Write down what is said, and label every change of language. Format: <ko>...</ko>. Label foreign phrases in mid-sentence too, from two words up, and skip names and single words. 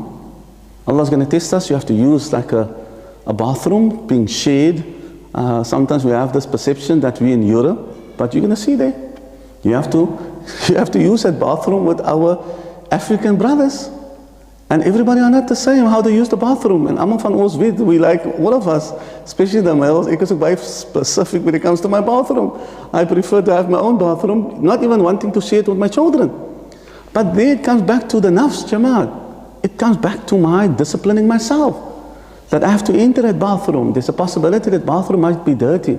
<en>Allah's going to test us, you have to use like a bathroom being shared. Sometimes we have this perception that we're in Europe, but you're going to see there. You have to use that bathroom with our African brothers. And everybody are not the same how they use the bathroom. And I'm</en> <af>van ons weet,</af> <en>we like all of us, especially the males.</en> <af>Ek is ook baie</af> <en>specific when it comes to my bathroom. I prefer to have my own bathroom, not even wanting to share it with my children. But there it comes back to the nafs, Jamaat. It comes back to my disciplining myself. That I have to enter that bathroom. There's a possibility that bathroom might be dirty.</en>